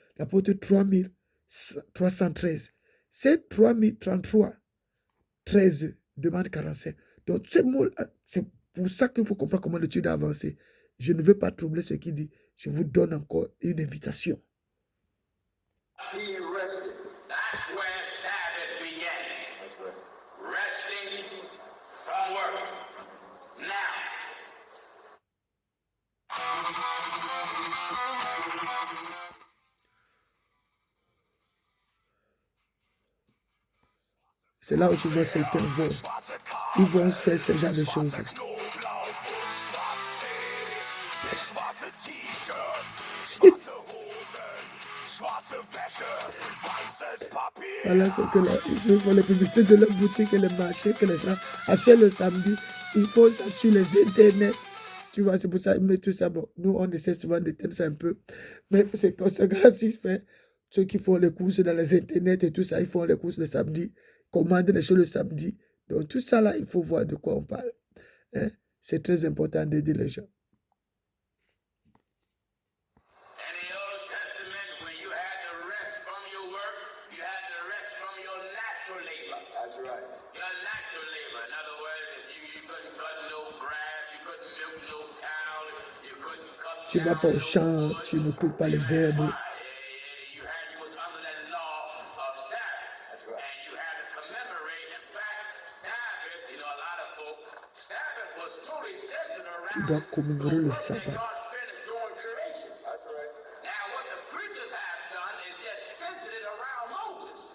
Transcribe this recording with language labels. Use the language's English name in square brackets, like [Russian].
[French] La porte 3313. C'est 3033. 13, demande 45. Donc, ce mot, c'est pour ça qu'il faut comprendre comment l'étude a avancé. Je ne veux pas troubler ce qui dit. Je vous donne encore une invitation. [English] He rested. That's where Sabbath began. That's right. Resting from work. Now. [French] C'est là où tu vois certains vont. Ils vont faire ce genre de choses. Voilà ce que ils font les publicités de leur boutique et les marchés que les gens achètent le samedi. Ils font ça sur les internets. Tu vois, c'est pour ça qu'ils mettent tout ça. Bon, nous, on essaie souvent d'éteindre ça un peu. Mais c'est comme ça que fait. Ceux qui font les courses dans les internets et tout ça, ils font les courses le samedi, commandent les choses le samedi. Donc, tout ça là, il faut voir de quoi on parle. Hein? C'est très important d'aider les gens. [English] In the Old Testament, when you had to rest from your work, you had to rest from your natural labor. That's right. Your natural labor. In other words, if you couldn't cut no grass, you couldn't milk no cow, you couldn't cut [French] Tu vas pas au champ, tu ne coupes pas les herbes. [English] You was under that law of Sabbath. right. And you had to commemorate. In fact, Sabbath, you know, a lot of folk, Sabbath was truly centered around [French] Tu dois commémorer le [English] the work that [French] sabbat. [English] God finished doing creation. That's right. Now, what the preachers have done is just centered it around Moses.